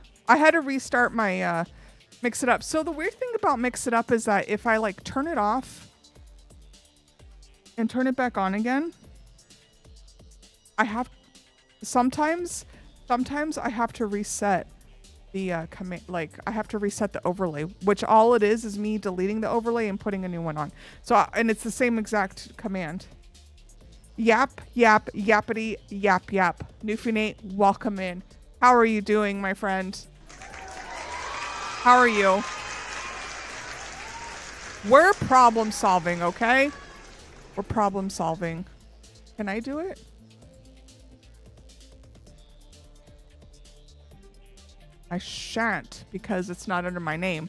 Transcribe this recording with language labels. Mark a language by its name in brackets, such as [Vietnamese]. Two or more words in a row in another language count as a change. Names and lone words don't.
[English] I had to restart my Mix It Up. So the weird thing about Mix It Up is that if I like turn it off and turn it back on again, I have sometimes I have to reset the command, like I have to reset the overlay, which all it is me deleting the overlay and putting a new one on. So and it's the same exact command. Yap, yap, yappity, yap, yap. Newfie Nate, welcome in. How are you doing, my friend? How are you? We're problem solving, okay? We're problem solving. Can I do it? I shan't because it's not under my name.